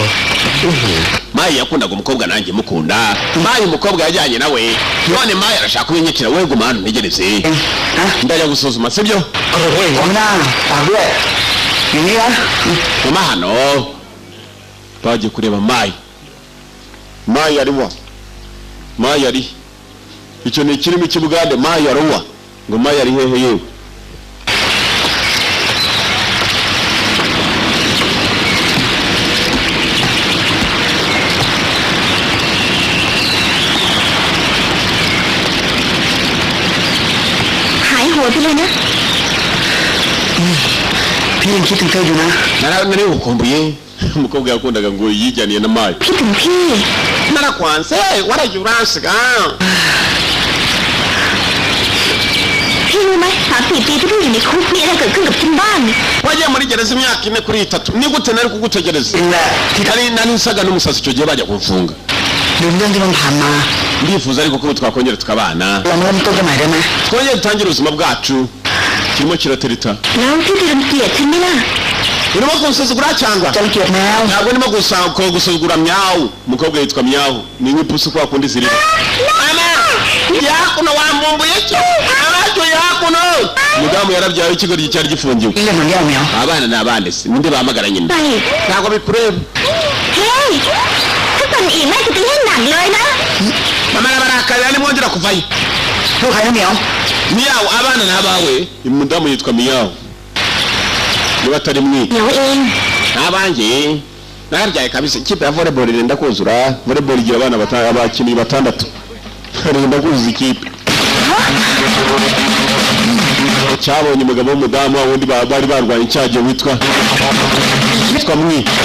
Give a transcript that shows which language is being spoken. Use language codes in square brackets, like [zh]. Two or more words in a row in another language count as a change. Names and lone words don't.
[rw] Mai yakundaga umukobwa nanjye mukunda Mai umukobwa yajyanye nawe none Mai arashaka kubinyikira we guma hano ntegereze ndajya gusuzuma sibyo guma hano bagiye kureba Mai ariwa Mai ari icyo ni kirimo cy'Ubugande Mai ariwa ngo Mai ari hehe yewe [th] พี่เลยนะ พี่ยังคิดถึงเธออยู่นะ [rw] nari ukumbuye umukobwa yakundaga ngo yijyaniye na Mai [th] คิดถึงพี่ [rw] narakwanse waragiye uransiga [th] พี่รู้ไหม3-4 ปีที่พี่อยู่ในคุกมีอะไรเกิดขึ้นกับฉันบ้าง [rw] wagiye muri gereza imyaka 4 kuri 3 ni gute nari kugutegereza nari nsaga n'umusazi icyo gihe bajya kumfunga [th] ลืมเรื่องที่มันผ่านมา [rw] ndifuza ariko ko twakongera tukabana [th] เราเริ่มต้นกันใหม่ได้ไหม [rw] twongere dutangire ubuzima bwacu kirimo kiratereta [th] แล้วพี่จะรังเกียจฉันไหมล่ะ [rw] urimo kunsuzugura cyangwa [th] จะรังเกียจแมว [rw] ntabwo ndimo gusuzugura Myawu umukobwa yitwa Myawu ni nk'ipusi kwa kundi zirira yakuno wambumbuye cyo abacyo yakuno mudamu yarabyaye ikigori cyari gifungiwe [th] เรื่องมันแย่แมว [rw] abana n'abande se ninde bahamagara nyine [th] ไป [rw] ntabwo bikureba [th] เฮ้ยถ้าตอนอีแม่จะตีให้หนักเลยนะ [rw] mama barakarira nimwongera kuvayo [th] ลูกใครนะเหมียว [rw] Myawu abana n'abawe umudamu yitwa Myawu niba atari mwi [th] เดี๋ยวเอง [rw] n'abanjye narabyaye kabisa ikipe ya volleyball irenda kuzura volleyball igira abana abakinnyi 6 irenda kuzuza ikipe cyabonye umugabo w'umudamu wundi bari barwanye icyaje witwa mwi